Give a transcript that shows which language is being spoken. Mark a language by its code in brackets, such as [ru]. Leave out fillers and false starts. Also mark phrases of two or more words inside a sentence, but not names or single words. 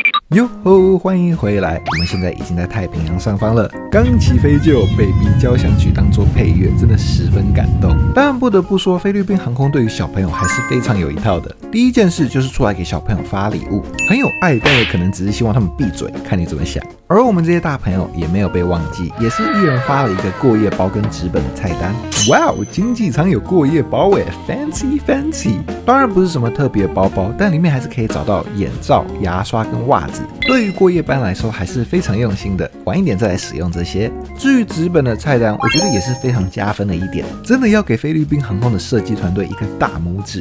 [zh] 喲吼，歡迎回來！我們現在已經在太平洋上方了，剛起飛就有 Baby 交響曲當做配樂，真的十分感動。當然不得不說，菲律賓航空對於小朋友還是非常有一套的。第一件事就是出來給小朋友發禮物，很有愛，但也可能只是希望他們閉嘴，看你怎麼想。而我們這些大朋友也沒有被忘記，也是一人發了一個過夜包跟紙本的菜單。哇哦，經濟艙有過夜包耶 ， [en] fancy fancy！ [zh] 當然不是什麼特別的包包，但裡面還是可以找到眼罩、牙刷跟襪子。對於過夜班來說，還是非常用心的。晚一點再來使用這些。至於紙本的菜單，我覺得也是非常加分的一點，真的要給菲律賓航空的設計團隊一個大拇指。